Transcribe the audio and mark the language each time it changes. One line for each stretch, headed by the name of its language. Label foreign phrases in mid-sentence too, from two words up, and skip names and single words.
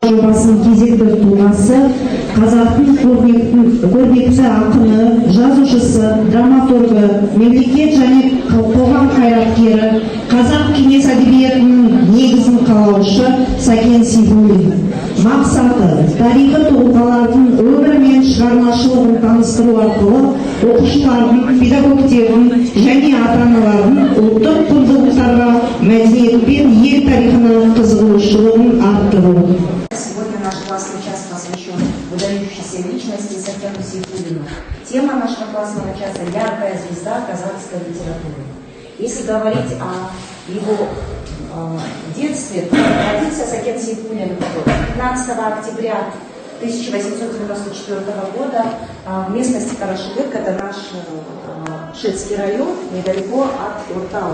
Kazakh: жобасының кезекті тұлғасы қазақтың көрнекті ақыны, жазушысы, драматургы, мемлекет және қоғам қайраткері, қазақ кеңес әдебиетінің негізін қалаушы Сәкен Сейфуллин. Мақсаты тарихи тұлғалардың өмірі мен шығармашылығын таныстыру арқылы оқушылардың, педагогтердің және ата-аналардың ұлттық құндылықтарға, мәдениет пен ел тарихына қызығушылығын арттыру.
Russian: Сегодня наш классный час посвящен выдающейся личности Сәкену Сейфуллину. Тема нашего классного часа – яркая звезда казахской литературы. Если говорить о его детстве, родился Сәкен Сейфуллин 15 октября 1894 года в местности Карашулык, это наш Шицкий район, недалеко от Уртау.